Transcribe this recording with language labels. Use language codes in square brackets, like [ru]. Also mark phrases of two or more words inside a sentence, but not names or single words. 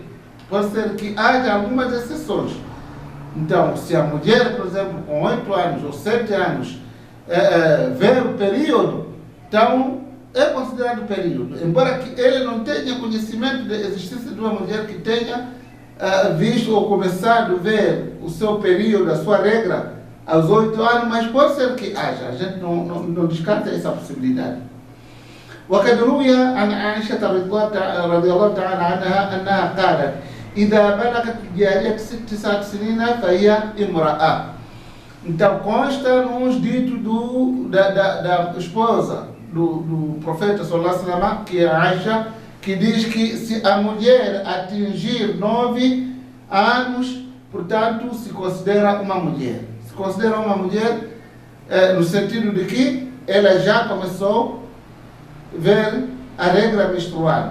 [pt] Pode ser que haja algumas exceções. Então, se a mulher, por exemplo, com 8 anos ou 7 anos ver o período, então é considerado período, embora que ele não tenha conhecimento da existência de uma mulher que tenha visto ou começado a ver o seu período, a sua regra, aos 8 anos, mas pode ser que haja, a gente não descarta essa possibilidade. [ar] وقد روي عن عائشة رضي الله تعالى عنها أنها قالت إذا بلغت الجارية 9 سنين فهي امرأة. [pt] Então consta nos ditos da esposa do profeta [ar] صلى الله عليه وسلم, [pt] que é Aisha, que diz que se a mulher atingir 9 anos, portanto se considera uma mulher. Se considera uma mulher no sentido de que ela já começou a ver a regra menstrual.